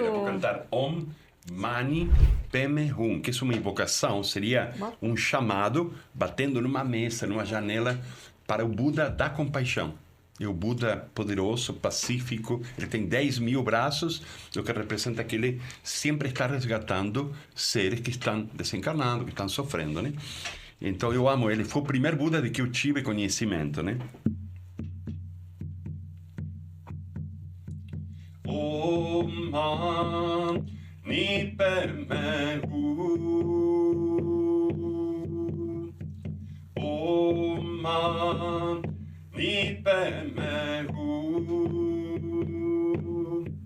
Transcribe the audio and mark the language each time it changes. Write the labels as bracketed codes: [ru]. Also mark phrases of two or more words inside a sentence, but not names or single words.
[pt] Eu vou cantar [sa] Om Mani Padme Hum, [pt] que é uma invocação, seria um chamado batendo numa mesa, numa janela, para o Buda da compaixão. É o Buda poderoso, pacífico, ele tem 10 mil braços, o que representa que ele sempre está resgatando seres que estão desencarnando, que estão sofrendo, né? Então eu amo ele, foi o primeiro Buda de que eu tive conhecimento, né? [sa] Om Mani Padme Hum. Om Mani Padme Hum.